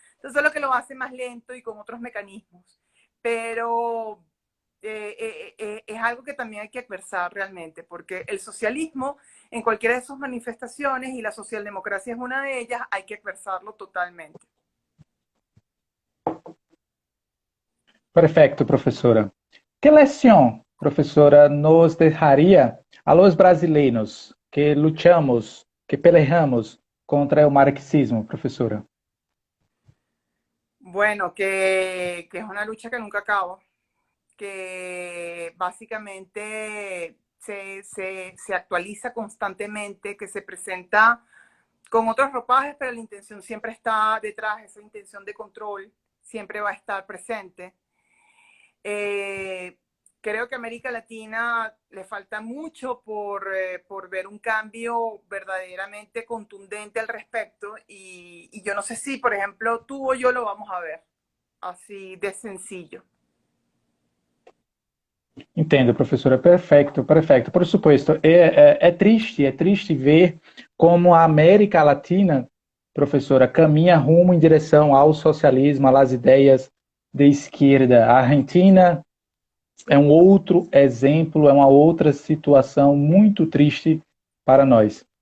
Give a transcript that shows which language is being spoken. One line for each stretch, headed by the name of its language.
Spanish: Entonces, es lo que lo hace más lento y con otros mecanismos. Pero es algo que también hay que adversar realmente, porque el socialismo en cualquiera de sus manifestaciones, y la socialdemocracia es una de ellas, hay que adversarlo totalmente.
Portuguese: Perfeito, professora. Que lição, professora, nos deixaria a los brasileiros que lutamos,
Spanish: que peleamos
Portuguese: contra o marxismo, professora?
Spanish: Bueno, que es una lucha que nunca acaba, que básicamente se actualiza constantemente, que se presenta con otros ropajes, pero la intención siempre está detrás, esa intención de control siempre va a estar presente. Creo que a América Latina le falta mucho por ver un cambio verdaderamente contundente al respecto y yo no sé si, por ejemplo, tú o yo lo vamos a ver, así de sencillo.
Portuguese: Entendo, professora. Perfeito, perfeito.
Spanish: Por supuesto,
Portuguese: é triste ver como a América Latina, professora, caminha rumo em direção ao socialismo, às ideias de esquerda. A Argentina é um outro exemplo, é uma outra situação muito triste para nós.